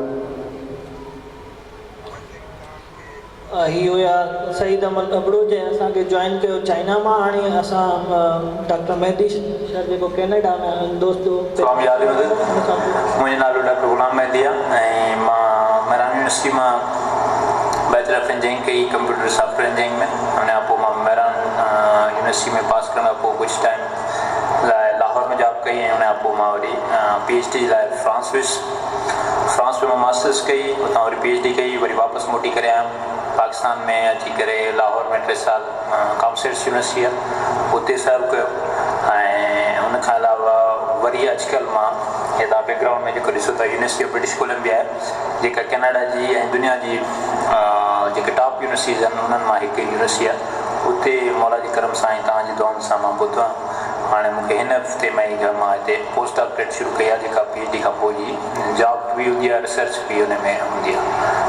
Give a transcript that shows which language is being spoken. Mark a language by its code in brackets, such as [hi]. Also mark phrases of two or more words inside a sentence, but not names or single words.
[sd] ही हुया सईद अहमद अबड़ो जंहिं असांखे जॉइन कयो चाइना मां। हाणे असां डॉक्टर मेहदी सर जेको कैनेडा में दोस्त मुंहिंजो नालो डॉक्टर ग़ुलाम मेहदी आहे ऐं मां मेहरान यूनिवर्सिटी मां [en] Bachelor of Engineering [sd] कई [en] computer software engineering [sd] में। हुन खां पोइ मां मेहरान यूनिवर्सिटी में पास करण खां पोइ कुझु टाइम लाइ लाहौर में जॉब कई ऐं हुन खां पोइ मां वरी PhD लाइ फ्रांस वियुसि। फ्रांस में मां मास्टर्स कई, हुतां वरी PhD कई, वरी वापसि मोटी करे आयुमि पाकिस्तान में अची करे। लाहौर में 3 साल कॉमर्स यूनिवर्सिटी आहे, हुते सर्व कयो। ऐं हुन खां अलावा वरी अॼुकल्ह मां हेॾा बैकग्राउंड में जेको ॾिसो था यूनिवर्सिटी ऑफ ब्रिटिश कोलंबिया आहे, जेका कैनेडा जी ऐं दुनिया जी जेके [en] top universities [sd] आहिनि उन्हनि मां हिकु यूनिवर्सिटी आहे। उते मौला जी करम सां ऐं तव्हांजी दुआउनि सां मां ॿुधो आहे। हाणे मूंखे हिन हफ़्ते में ई मां हिते [en] post doctorate [sd] शुरू कई आहे, जेका PhD खां पोइ जी जॉब बि हूंदी आहे, रिसर्च बि हुन में हूंदी आहे।